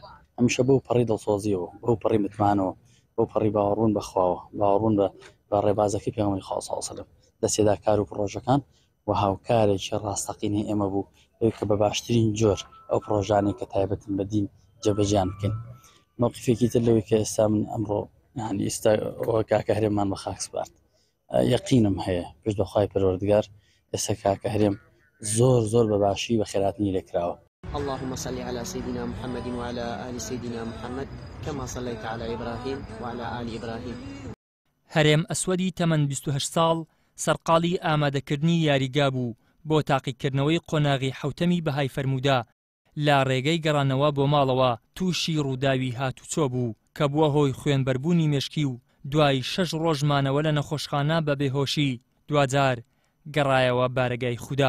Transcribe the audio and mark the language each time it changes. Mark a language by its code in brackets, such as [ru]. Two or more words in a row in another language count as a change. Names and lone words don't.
[ckb] هەمیشە بەو پەڕی دڵسۆزیەوە، بەو پەڕی متمانەوە، بەو پەڕی باوەڕوون بەخواوە، باوەڕوون بە ڕێبازەکەی پێغەمبەری خوا [ar] صلی الله علیه و سلم [ckb] دەستێدا کار و پرۆژەکان و هاوکارێکی ڕاستەقینەی ئێمە بوو کە بە باشترین جۆر ئەو پرۆژانێک کە تایبەتن بە دین جێبەجیان بکەین. موقفێکی تر لەوەی کە ئێستا من ئەمڕۆ یعنی ئێستا کاکە هەرێممان بە خاک سپارد یەقینم هەیە پێش بەخوای پەروەردگار ئێستا کاکە هەرێم زۆر زۆر بە باشی بە خێراتنی لێکراوە. [ar] اللهم صل على سيدنا محمد وعلى آل سيدنا محمد كما صليت على إبراهيم وعلى آل إبراهيم. [ckb] هەرێم ئەسوەدی تەمەن 28 ساڵ سەرقاڵی ئامادەکردنی یاریگا بوو بۆ تاقیکردنەوەی قۆناغی حوتەمی بەهای فەرموودا لە ڕێگەی گەڕانەوە بۆ ماڵەوە تووشی ڕووداوی هاتوچۆ بوو کە بووە هۆی خوێنبەربوونی مێشکی و دوای 6 ڕۆژمانەوە لە نەخۆشخانە بە بێهۆشی دوجار گەڕایەوە بارگای خودا.